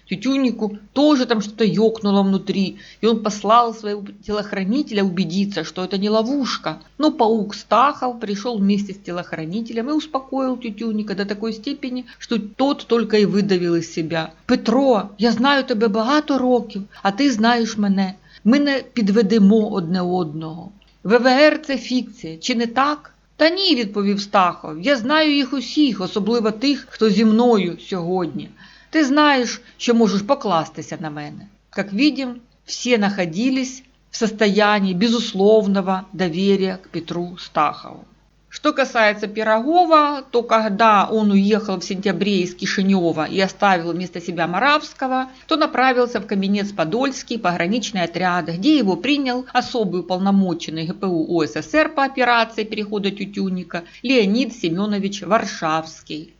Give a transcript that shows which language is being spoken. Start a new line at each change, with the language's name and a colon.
Russian: Тютюннику тоже там что-то ёкнуло внутри, и он послал своего телохранителя убедиться, что это не ловушка. Но паук Стахов пришел вместе с телохранителем и успокоил Тютюнника до такой степени, что тот только и
Ukrainian: видавив із себя: «Петро, я знаю тебе багато років, а ти знаєш мене. Ми не підведемо одне одного. ВВР – це фікція, чи не так?» «Та ні», – відповів Стахов, – «я знаю їх усіх, особливо тих, хто зі мною сьогодні. Ти знаєш, що можеш покластися на мене».
Russian: Как видим, все находились в состоянии безусловного доверия к Петру Стахову. Что касается Пирогова, то когда он уехал в сентябре из Кишинева и оставил вместо себя Моравского, то направился в Каменец-Подольский пограничный отряд, где его принял особый уполномоченный ГПУ УССР по операции перехода Тютюнника Леонид Семенович Варшавский.